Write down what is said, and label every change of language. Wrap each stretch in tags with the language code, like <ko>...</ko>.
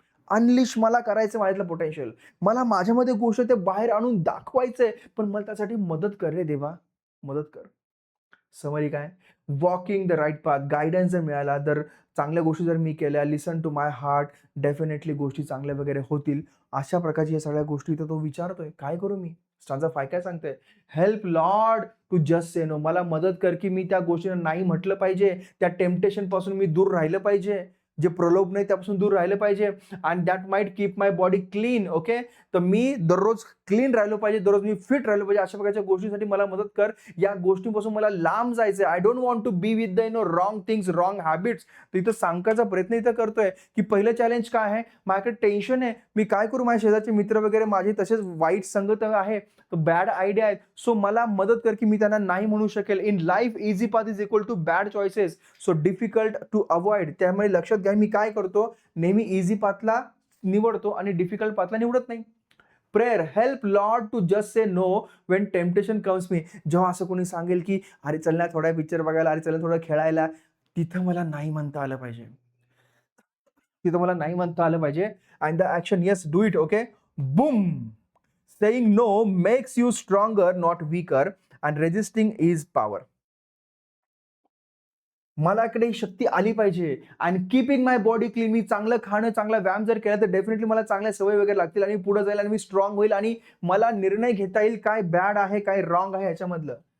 <mr>Unleash मला करायचं माझ्यातलं पोटेन्शियल. मला माझ्यामध्ये गोष्ट ते बाहेर आणून दाखवायचंय, पण मला त्यासाठी मदत कर रे देवा, मदत कर. समरी काय?</mr> <en>Walking the right path.</en> <mr>Guidance जर मिळाला, तर चांगल्या गोष्टी जर मी केल्या,</mr> <en>listen to my heart,</en> <mr>डेफिनेटली गोष्टी चांगल्या वगैरे होतील. अशा प्रकारच्या या सगळ्या गोष्टी तर तो विचारतोय. काय करू मी? स्टांजा 5 काय सांगतोय?</mr> <en>Help lord to just say no.</en> <mr>मला मदत कर की मी त्या गोष्टींना नाही म्हटलं पाहिजे, त्या टेम्पटेशन पासून मी दूर राहिलं पाहिजे, जे प्रलोभ नाही त्यापासून दूर राहिलं पाहिजे.</mr> <en>And that might keep my body clean.</en> <mr>Okay, तर मी दररोज क्लीन राहिलो पाहिजे, दररोज मी फिट राहिलो पाहिजे. अशा प्रकारच्या गोष्टींसाठी मला मदत कर. या गोष्टींपासून मला लांब जायचंय.</mr> <en>I don't want to be with the wrong things, wrong habits.</en> <mr>तर इथं सांगायचा प्रयत्न इथं करतोय की पहिलं चॅलेंज काय आहे? माझ्याकडे टेन्शन आहे, मी काय करू, माझ्या शेजारचे मित्र वगैरे माझे तसेच वाईट संगत आहे, बॅड आयडिया आहेत. सो मला मदत कर की मी त्यांना नाही म्हणू शकेल.</mr> <en>In life easy path is equal to bad choices, so difficult to avoid.</en> <mr>त्यामुळे लक्षात घ्या, मी काय करतो, नेहमी इझी पाथला निवडतो आणि डिफिकल्ट पाथला निवडत नाही.</mr> <en>Prayer, help lord to just say no when temptation comes me.</en> <mr>जेव्हा असं कोणी सांगेल की अरे चल ना थोडा पिक्चर बघायला, अरे चल थोडं खेळायला, तिथं मला नाही म्हणता आलं पाहिजे. तिथं मला नाही म्हणता आलं पाहिजे.</mr> <en>And the action, yes do it. Okay, boom. Saying no makes you stronger, not weaker, and resisting is power.</en> <mr>मलाकडे शक्ती आली पाहिजे. आणि कीपिंग माय बॉडी क्लीन. मी चांगलं खाणं, चांगला व्यायाम जर केला तर डेफिनेटली मला चांगल्या सवय वगैरे लागतील आणि पुढे जाईल आणि मी स्ट्रॉंग होईल आणि मला निर्णय घेता येईल काय बॅड आहे, काय रॉंग आहे याच्यामधलं.</mr>